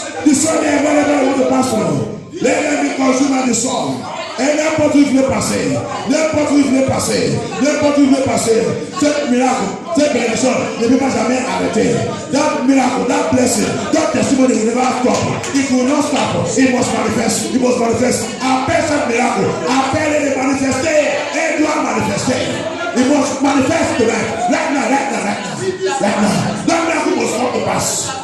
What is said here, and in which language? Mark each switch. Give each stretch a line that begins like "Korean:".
English: Destroy them wherever you want to pass through. Let them be consumed by the sun.
French: Et n'importe où il veut passer. N'importe où il veut passer. N'importe où il veut passer. Cet miracle, cette bénédiction ne peut pas jamais arrêter.
English: That miracle, that blessing, that testimony will never stop. It will not stop. It must manifest. It must manifest.
French: Appelle ce miracle. Appelle-le de manifester. Et doit manifester.
English: It must manifest tonight. Right now. That miracle must come to pass.